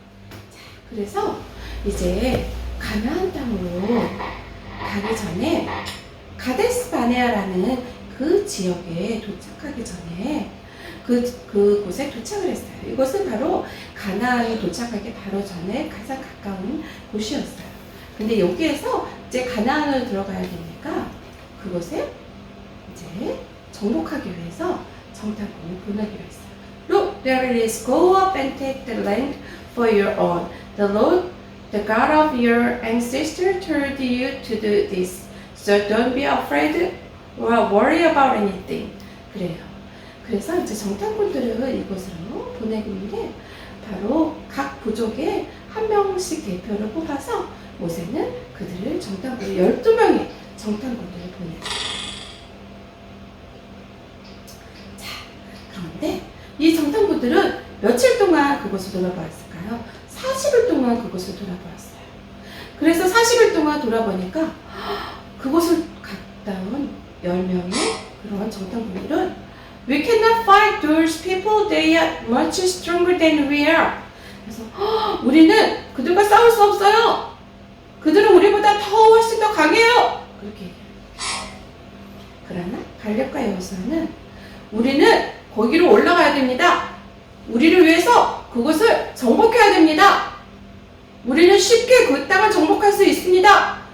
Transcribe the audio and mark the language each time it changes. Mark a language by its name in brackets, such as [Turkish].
[Korean] 자, 그래서 이제 가나안 땅으로 가기 전에 가데스 바네아라는 그 지역에 도착하기 전에 그곳에 도착을 했어요. 이것은 바로 가나안에 도착하기 바로 전에 가장 가까운 곳이었어요. 근데 여기에서 이제 가나안으로 들어가야 되니까 그곳에 이제 정복하기 위해서 정탐꾼을 보내기로 했어요. [English] Look, there it is. Go up and take the land for your own. The Lord, the God of your ancestors, told you to do this. So don't be afraid or worry about anything. [Korean] 그래요. 그래서 이제 정탐꾼들을 이곳으로 보내는데 바로 각 부족에 한 명씩 대표를 뽑아서 모세는 그들을 정탐꾼 12명의 정탐꾼들을 보냈어요. 자, 그런데 이 정탐꾼들은 며칠 동안 그곳을 돌아보았을까요? 40일 동안 그곳을 돌아보았어요. 그래서 40일 동안 돌아보니까 그곳을 갔다 온 10명의 그런 정탐꾼들은 [English] We cannot fight those people. [Korean] They are much stronger than we are. 그래서 우리는 그들과 싸울 수 없어요. 그들은 우리보다 훨씬 더 강해요. 그렇게 얘기해요. 그러나 갈렙과 여호수아는 우리는 거기로 올라가야 됩니다. 우리를 위해서 그것을 정복해야 됩니다. 우리는 쉽게 그 땅을 정복할 수 있습니다.